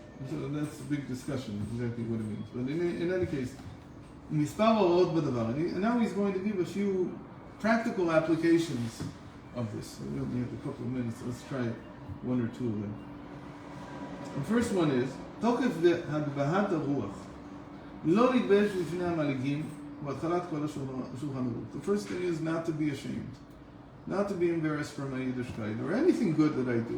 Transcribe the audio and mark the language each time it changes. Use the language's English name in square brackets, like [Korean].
[English] So that's a big discussion, exactly what it means. But in any case, [Hebrew] מספר הוראות בדבר. [English] And now he's going to give a few practical applications of this. So we only have a couple of minutes, so let's try one or two of them. The first one is, [Hebrew] תוקף הגבהת הרוח. לא להתבייש בפני המלגים, והתחלת כל השולחן ערוך. [English] The first thing is not to be ashamed. Not to be embarrassed for my Yiddishkeit, or anything good that I do.